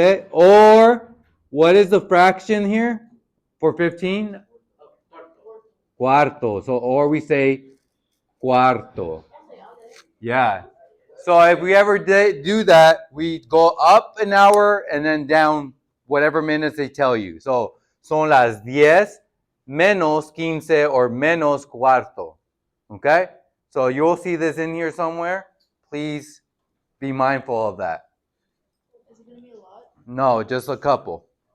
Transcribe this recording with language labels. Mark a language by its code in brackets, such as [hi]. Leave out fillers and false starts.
[en] Or what is the fraction here for 15? Cuarto. So, or we say cuarto. Yeah. So if we ever do that, we go up an hour and then down whatever minutes they tell you. [es] So son las 10 menos 15 or menos cuarto. [en] Okay? So you'll see this in here somewhere. Please be mindful of that. Is it going to be a lot? No, just a couple.